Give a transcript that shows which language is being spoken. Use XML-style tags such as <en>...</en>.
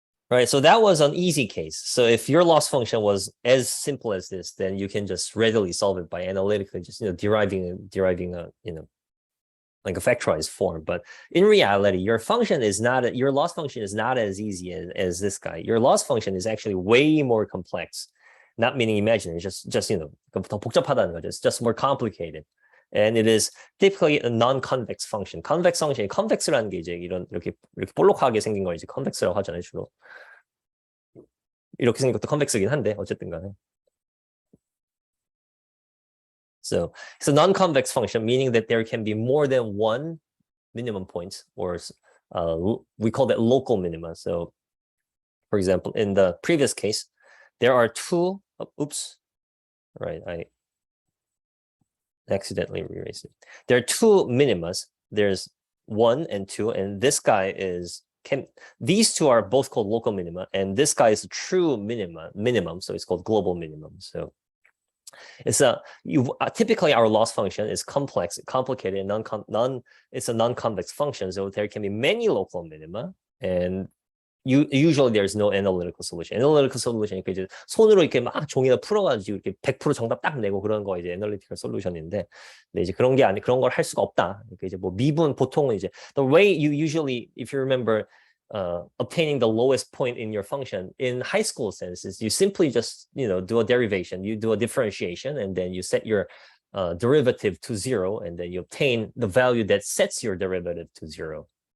<en>Right, so that was an easy case. So if your loss function was as simple as this, then you can just readily solve it by analytically just deriving a like a factorized form. But in reality, your loss function is not as easy as this guy. Your loss function is actually way more complex. Not meaning imaginary, just</en> <ko>더 복잡하다는 거죠.</ko> <en>It's just more complicated. And it is typically a non-convex function.</en> <ko>Convex function이 convex라는 게 이제 이렇게 볼록하게 생긴 걸 이제 convex라고 하잖아요, 주로. 이렇게 생긴 것도 convex이긴 한데 어쨌든 간에.</ko> <en>So it's a non-convex function, meaning that there can be more than one minimum point, or we call that local minima. So, for example, in the previous case, there are two. Oops, right? I accidentally erased it. There are two minimas. There's 1 and 2, and this guy is these two are both called local minima, and this guy is a true minimum, so it's called global minimum. So it's typically our loss function is complicated, and it's a non-convex function, so there can be many local minima, and usually there's no analytical solution.</en> <ko>Analytical solution 이제 손으로 이렇게 막 종이나 풀어가지고 이렇게 100% 정답 딱 내고 그런 거 이제 analytical solution인데, 근데 이제 그런 걸 할 수가 없다. 그러니까 이제 뭐 미분 보통은 이제</ko> <en>the way you usually, if you remember, obtaining the lowest point in your function in high school senses, you simply just do a derivation, you do a differentiation, and then you set your derivative to 0, and then you obtain the value that sets your derivative to 0.</en>